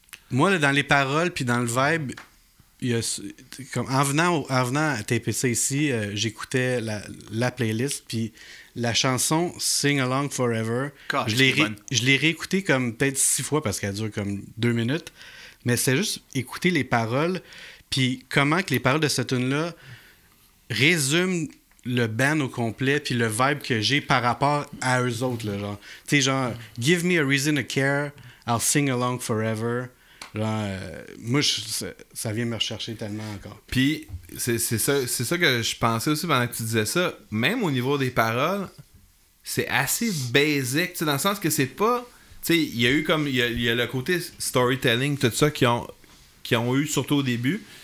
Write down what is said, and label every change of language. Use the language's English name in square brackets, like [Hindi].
[French] moi, là, dans les paroles puis dans le vibe, il y a, comme, en venant à taper ça ici, j'écoutais la playlist, puis la chanson Sing Along Forever, [English] God, [French] je c'est bonne. l'ai réécoutée comme peut-être 6 fois parce qu'elle dure comme 2 minutes, mais c'est juste écouter les paroles, puis comment que les paroles de cette tune-là résument le band au complet, puis le vibe que j'ai par rapport à eux autres, là, genre. Tu sais, genre, [English] Give me a reason to care, I'll sing along forever. [French] Genre, moi, ça vient me rechercher tellement encore. Puis, c'est ça que je pensais aussi pendant que tu disais ça. Même au niveau des paroles, c'est assez basic, tu sais, dans le sens que c'est pas... Tu sais, il y a eu comme... Il y a le côté storytelling, tout ça, qui ont eu surtout au début.